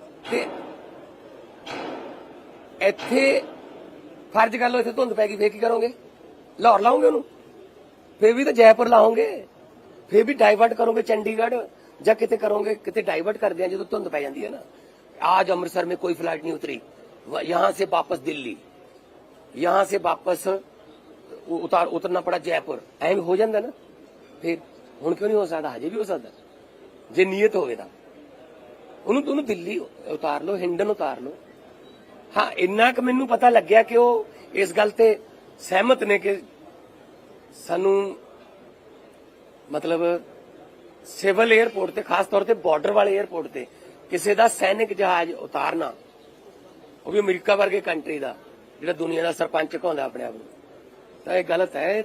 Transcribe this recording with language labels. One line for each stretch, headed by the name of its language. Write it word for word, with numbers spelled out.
Punjabi: ਤੇ ਇੱਥੇ ਫਰਜ਼ ਕਰ ਲਓ ਇੱਥੇ ਧੁੰਦ ਪੈ ਗਈ ਫੇਰ ਕੀ ਕਰੋਗੇ? ਲਾਹੌਰ ਲਾਉਂਗੇ ਉਹਨੂੰ, ਫੇਰ ਵੀ ਤਾਂ ਜੈਪੁਰ ਲਾਉਂਗੇ, ਫੇਰ ਵੀ ਡਾਈਵਰਟ ਕਰੋਗੇ ਚੰਡੀਗੜ੍ਹ ਜਾਂ ਕਿਤੇ ਕਰੋਗੇ, ਕਿਤੇ ਡਾਈਵਰਟ ਕਰਦੇ ਆ ਜਦੋਂ ਧੁੰਦ ਪੈ ਜਾਂਦੀ ਹੈ ਨਾ।
Hindi: आज अमृतसर में कोई फ्लाइट नहीं उतरी, व- यहाँ से वापस दिल्ली, यहाँ से वापस उ- उतार उतरना पड़ा जयपुर।
Punjabi: ऐम हो जाता ना, फिर हूँ क्यों नहीं हो सकता? हजे भी हो सकता जे नीयत होवे तां। ਉਹਨੂੰ ਤੁਹਾਨੂੰ ਦਿੱਲੀ ਉਤਾਰ ਲਓ, ਹਿੰਡਨ ਉਤਾਰ ਲਓ। ਹਾਂ ਇੰਨਾ ਕੁ ਮੈਨੂੰ ਪਤਾ ਲੱਗਿਆ ਕਿ ਉਹ ਇਸ ਗੱਲ ਤੇ ਸਹਿਮਤ ਨੇ ਕਿ ਸਾਨੂੰ ਮਤਲਬ ਸਿਵਲ 에ਅਰਪੋਰਟ ਤੇ ਖਾਸ ਤੌਰ ਤੇ ਬਾਰਡਰ ਵਾਲੇ 에ਅਰਪੋਰਟ ਤੇ ਕਿਸੇ ਦਾ ਸੈਨਿਕ ਜਹਾਜ਼ ਉਤਾਰਨਾ, ਉਹ ਵੀ ਅਮਰੀਕਾ ਵਰਗੇ ਕੰਟਰੀ ਦਾ ਜਿਹੜਾ ਦੁਨੀਆ ਦਾ ਸਰਪੰਚ ਕਹਾਉਂਦਾ ਆਪਣੇ ਆਪ ਨੂੰ, ਤਾਂ ਇਹ ਗਲਤ ਹੈ।